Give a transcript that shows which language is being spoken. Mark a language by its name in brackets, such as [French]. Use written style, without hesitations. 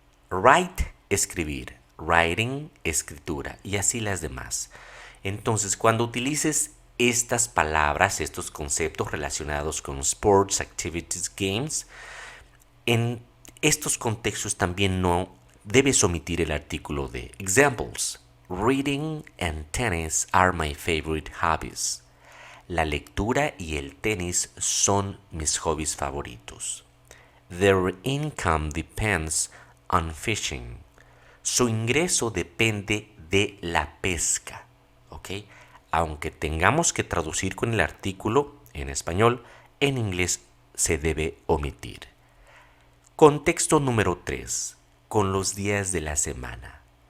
[Spanish] Write, escribir. Writing, escritura. Y así las demás. Entonces, cuando utilices estas palabras, estos conceptos relacionados con sports, activities, games, en estos contextos también no debes omitir el artículo de. [English] Examples: reading and tennis are my favorite hobbies. [Spanish] La lectura y el tenis son mis hobbies favoritos. [English] Their income depends on fishing. [Spanish] Su ingreso depende de la pesca. ¿Ok? Aunque tengamos que traducir con el artículo en español, en inglés se debe omitir. Contexto número 3. Con los días de la semana.